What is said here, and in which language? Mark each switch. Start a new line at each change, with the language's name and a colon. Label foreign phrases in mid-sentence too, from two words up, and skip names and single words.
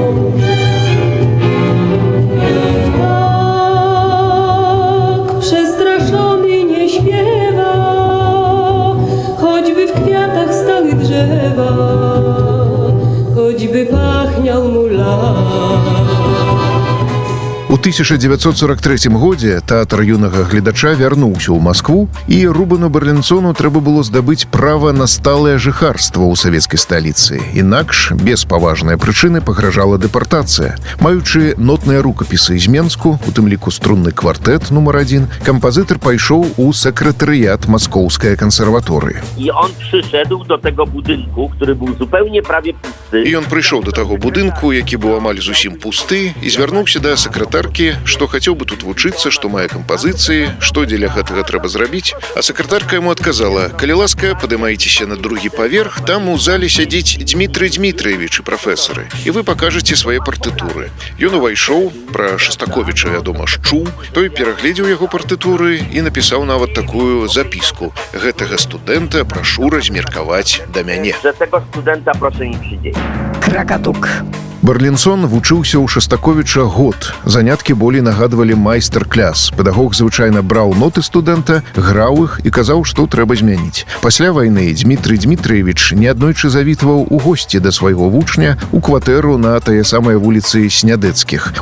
Polish: Przestraszony nie śpiewa, choćby w kwiatach stały drzewa, choćby pachniał mu las.
Belarusian: У 1943 годзе тэатр юнага гледача вярнуўся ў Маскву, і Рубену Барлінсону трэба было здабыць права на сталае жыхарства ў савецкай сталіцы. Інакш, без паважнай прычыны, пагражала дэпартацыя. Маючы нотныя рукапісы з Менску, у тым ліку струнны квартэт нумар 1, кампазітар пайшоў у сакратарыят Маскоўскай кансерваторыі.
Polish: I on przyszedł do tego budynku, który był zupełnie prawie pusty.
Belarusian: І ён прыйшоў да таго будынку, які быў амаль зусім пусты, і звярнуўся да сакратаркі, што хацеў бы тут вучыцца, што мае кампазіцыі, што дзеля гэтага трэба зрабіць. А сакратарка яму адказала: «Калі ласка, падымайцеся на другі паверх, там у зале сядзіць Дмітрый Дмітраевіч і прафесары, і вы пакажаце свае партытуры». Ён увайшоў, пра Шастаковіча, вядома, чуў, той перагледзеў яго партытуры і напісаў нават такую запіску: «Гэтага студэнта прашу размеркаваць да мяне».
Polish: Że tego studenta proszę mi przydzieć. Кракатук.
Belarusian: Барлінсон вучыўся ў Шастаковіча год. Заняткі болей нагадвалі майстар-кляс. Педагог звычайна браў ноты студэнта, граў іх і казаў, што трэба змяніць. Пасля вайны Дмітрый Дмітраевіч неаднойчы завітваў у госці да свайго вучня ў кватэру на тае самай вуліцы Снядэцкіх.